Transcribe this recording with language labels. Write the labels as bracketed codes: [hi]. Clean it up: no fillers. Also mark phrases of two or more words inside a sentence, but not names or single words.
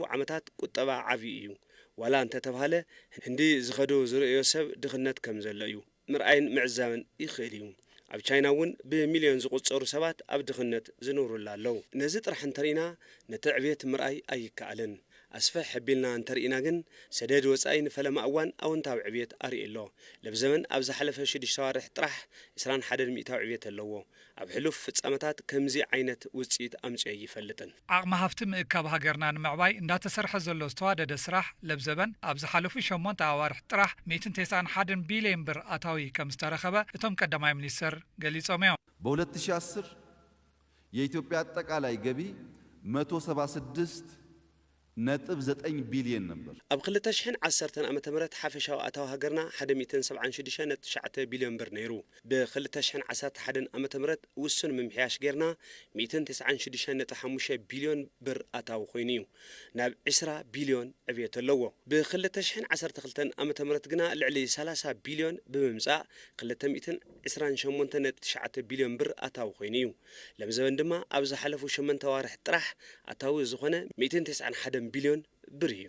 [ti] ዓመታት ቁጠባ ዓብዪ እዩ። ዋላ እንተተባሃለ ህንዲ ዝኸዶ ዝርእዮ ሰብ ድኽነት ከም ዘሎ እዩ ምርኣይን ምዕዛብን ይኽእል እዩ። ኣብ ቻይና እውን ብሚልዮን ዝቁጸሩ ሰባት ኣብ ድኽነት ዝነብሩላ ኣለዉ። ነዚ ጥራሕ እንተሪእና ነቲ ዕብየት ምርኣይ ኣይከኣልን። ኣስፈሕ ሕቢልና እንተሪእና ግን ሰደድ ወጻኢ ንፈለማ እዋን ኣወንታዊ ዕብየት ኣርኢ ኣሎ። ለብዘመን ኣብ ዝሓለፈ 6 ኣዋርሕ ጥራሕ 21 ሚእታዊ ዕብየት ኣለዎ። ኣብ ሕሉፍ ፍጻመታት ከምዚ ዓይነት ውጽኢት ኣምጽዮ ይፈልጥን። ዓቕሚ ሃፍቲ ምእካብ ሃገርና ንምዕባይ እንዳተሰርሐ ዘሎ ዝተዋደደ ስራሕ ለብዘበን ኣብ ዝሓለፉ 8 ኣዋርሕ ጥራሕ 191 ቢልዮን ብር ኣታዊ ከም ዝተረኸበ እቶም ቀዳማይ ሚኒስተር ገሊጾም እዮም። [am] በ2010 የኢትዮጵያ አጠቃላይ ገቢ 176.9 ቢልዮን ነበር። [ti] ኣብ 2010 ዓመተ ምህረት ሓፈሻዊ ኣታዊ ሃገርና 176.9 ቢልዮን ብር ነይሩ። ብ2011 ዓመተ ምህረት ውሱን ምምሕያሽ ጌርና 196.5 ቢልዮን ብር ኣታዊ ኮይኑ እዩ ናብ 20 ቢልዮን ዕብየት ኣለዎ። ብ2012 ዓመተ ምህረት ግና ልዕሊ 30 ቢልዮን ብምምጻእ 228.9 ቢልዮን ብር ኣታዊ ኮይኑ እዩ። ለምዘበን ድማ ኣብ ዝሓለፉ 8 ኣዋርሕ ጥራሕ ኣታዊ ዝኾነ 191 ቢልዮን ብር እዩ።